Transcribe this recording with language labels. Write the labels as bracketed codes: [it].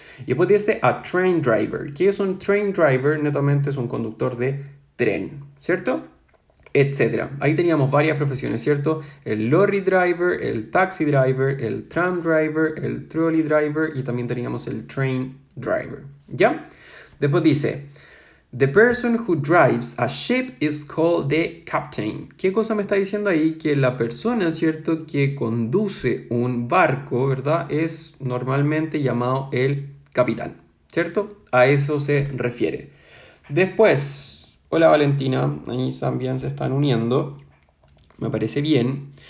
[es] Y después dice a train driver. ¿Qué es un train driver? Netamente es un conductor de tren, ¿cierto? Etcétera. Ahí teníamos varias profesiones, ¿cierto? El lorry driver, el taxi driver, el tram driver, el trolley driver y también teníamos el train driver, ¿ya? Después dice, [en] the person who drives a ship is called the captain. [es] ¿Qué cosa me está diciendo ahí? Que la persona, ¿cierto? Que conduce un barco, ¿verdad? Es normalmente llamado el capitán, ¿cierto? A eso se refiere. Después... Hola Valentina, ahí también se están uniendo. Me parece bien.